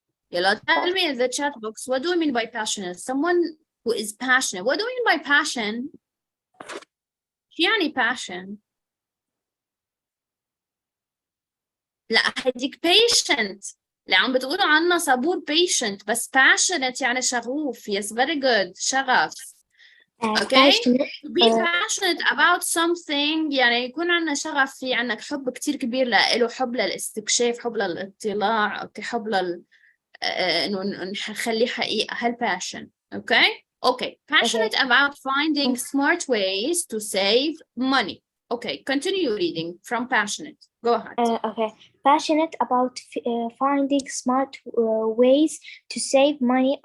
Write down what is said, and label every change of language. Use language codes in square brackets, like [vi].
[en] Yalla, tell me in the chat box, what do you mean by passionate? Someone who is passionate. What do you mean by passion? [ar] شو يعني passion? لا هديك patient. اللي عم بتقولوا عنها صبور patient بس passionate يعني شغوف. [en] Yes, very good. شغف. Okay? To be passionate about something [ar] يعني يكون عندنا شغف، في عندك حب كتير كبير له، حب للاستكشاف، حب للاطلاع، حب إنه نخليه حقيقة. [en] passion. Okay. Passionate about finding smart ways to save money. Okay, continue reading from passionate. Go ahead. Okay. Passionate about finding smart ways to save money.